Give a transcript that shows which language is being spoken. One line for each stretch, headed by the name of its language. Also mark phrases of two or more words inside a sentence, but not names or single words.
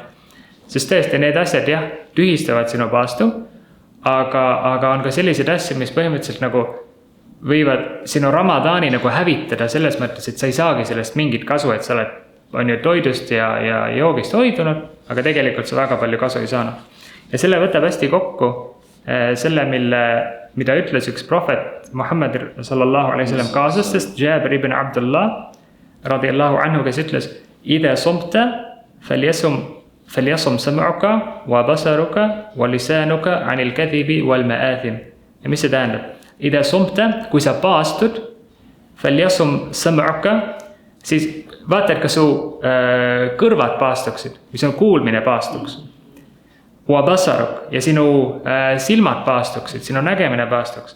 Estonian: Sest tõesti need asjad tühistavad sinu paastu, aga on ka sellised asjad, mis põhimõtteliselt nagu võivad sinu Ramadani nagu hävitada selles mõttes, et sa ei saagi sellest mingit kasu, et sa oled toidust ja joogist hoidunud, aga tegelikult sa väga palju kasu ei saanud. Ja selle võtab hästi kokku selle, mida ütles üks prohvet Muhammad
Arabic: صلى الله عليه وسلم
Estonian: kaaslastest, Jabir ibn Abdullah
Arabic: رضي الله عنه,
Estonian: kes ütles:
Arabic: "إذا صمت فليصم سمعك وبصرك ولسانك عن الكذب والمآثم."
Estonian: Ja mis see tähendab?
Arabic: إذا صمت,
Estonian: kui sa paastud,
Arabic: فليصم سمعك,
Estonian: siis vaata, et ka su kõrvad paastuksid, või sinu kuulmine paastuks.
Arabic: وبصرك,
Estonian: ja sinu silmad paastuksid, sinu nägemine paastuks.